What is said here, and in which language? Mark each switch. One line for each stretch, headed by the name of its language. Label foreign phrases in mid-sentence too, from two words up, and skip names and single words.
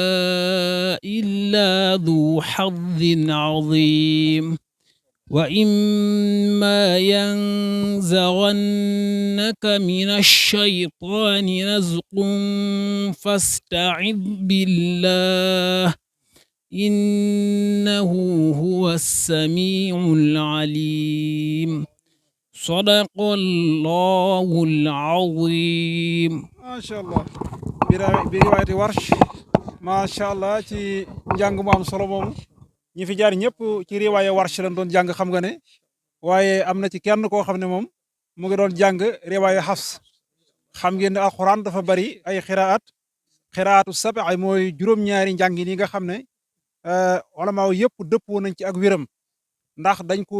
Arabic: إلا ذو حظ عظيم وإما ينزغنك من الشيطان نزغ فاستعذ بالله إنه هو السميع العليم صدق الله العظيم ما شاء الله برواية ورش ما شاء الله
Wolof: ci njàng mu am solo moomu ñi fi jaar ñëpp ci riwaaya warsh lañ doon jàng xam nga ne waaye am na ci kenn koo xam ne moom mu ngi doon jàng riwaaya xafs xam ngeen ne alquran dafa bari ay
Arabic: قراءات سبع
Wolof: mooy juróom-ñaari njàngin yi nga xam ne ulamaaw yëpp dëppoo nañ ci ak wéram ndax dañ ko